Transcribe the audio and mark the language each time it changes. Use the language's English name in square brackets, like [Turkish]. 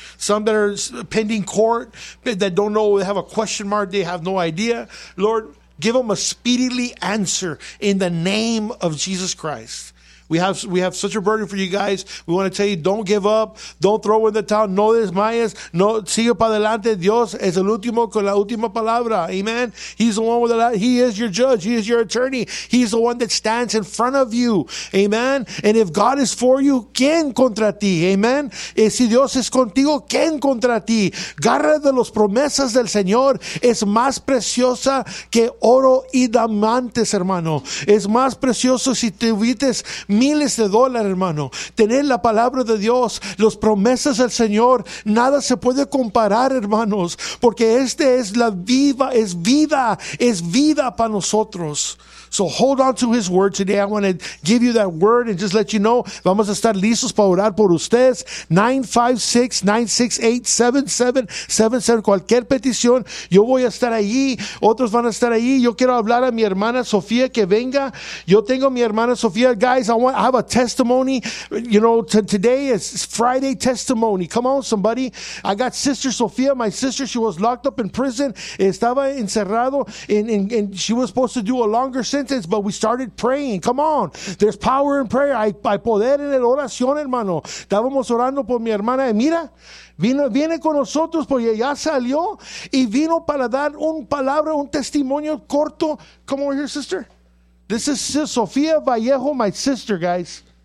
[English] Some that are pending court, that don't know, they have a question mark, they have no idea. Lord, give them a speedily answer in the name of Jesus Christ. We have such a burden for you guys. We want to tell you, don't give up. Don't throw in the towel. [Spanish] No desmayes. No, sigue para adelante. Dios es el último con la última palabra. Amen. [English] He's the one with the last. He is your judge. He is your attorney. He's the one that stands in front of you. Amen. And if God is for you, [Spanish] ¿quién contra ti? Amen. Y si Dios es contigo, ¿quién contra ti? Garra de las promesas del Señor es más preciosa que oro y diamantes, hermano. Es más precioso si te vites miles de dólares, hermano. Tener la palabra de Dios, las promesas del Señor, nada se puede comparar, hermanos, porque este es la viva, es vida para nosotros. [English] So hold on to his word today. I want to give you that word and just let you know, [Spanish] vamos a estar listos para orar por ustedes. 956-968-7777. Cualquier petición, yo voy a estar allí. Otros van a estar allí. Yo quiero hablar a mi hermana Sofía que venga. Yo tengo a mi hermana Sofía. [English] Guys, I have a testimony. You know, today is Friday testimony. Come on, somebody. I got sister Sofía. My sister, she was locked up in prison. [Spanish] Estaba encerrado. [English] And she was supposed to do a longer sentence, but we started praying. Come on. There's power in prayer. [Spanish] Hay poder en la oración, hermano. Estábamos orando por mi hermana. Y mira, viene con nosotros porque ya salió y vino para dar un palabra, un testimonio corto. [English] Come over here, sister. This is Sofía Vallejo, my sister, guys.